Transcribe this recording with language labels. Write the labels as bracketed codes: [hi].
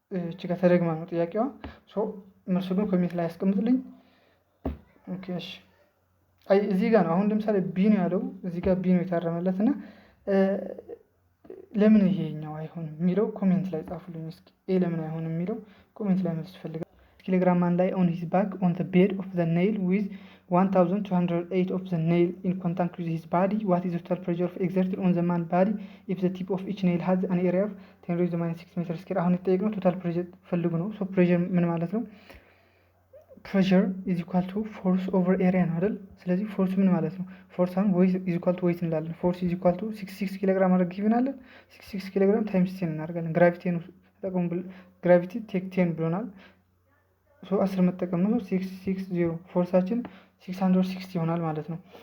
[am] እቺ ጋር ተደግማ ነው ጥያቄዋ። ሶ መልሱ ግን ኮሜንት ላይ ያስቀምጥልኝ። ኦኬ እሺ። እዚህ ጋር ነው አሁን ለምሳሌ ቢ ነው ያለው እዚህ ጋር ቢ ነው የታረመለት እና ለምን ይሄኛው አይሆንም የሚለው ኮሜንት ላይ ጻፉልኝ እስኪ። ኤ ለምን አይሆንም የሚለው ኮሜንት ላይ መልስ ፈልጋለሁ። ኪሎግራም ማን ላይ [en] on his back on the bed of the nail with 1208 of the nail in contact with his body. What is the total pressure exerted on the man's body if the tip of each nail has an area of 10⁻⁶ ሜትር ስኩዌር? [am] አሁን የተጠየቅነው ቶታል ፕሬሸር ፈልጉ ነው። ሶ ፕሬሸር ምን ማለት ነው? [en] ፕሬሸር ኢዝ ኢኳል ቱ ፎርስ ኦቨር ኤሪያ [am] ነው አይደል? ስለዚህ ፎርስ ምን ማለት ነው? ፎርስ አሁን ዌይት ኢዝ ኢኳል ቱ ዌይት እንላለን። [en] ፎርስ ኢዝ ኢኳል ቱ 66 ኪሎግራም [am] አድርግ ይብናለን። 66 ኪሎግራም ታይምስ 10 እናደርጋለን። ግራቪቲ ነው ተጠቅሙ ግራቪቲ ቴክ 10 ብሎናል። ሶ 10 መጠቀም ነው 660 ፎርሳችን 660 ይሆናል ማለት ነው።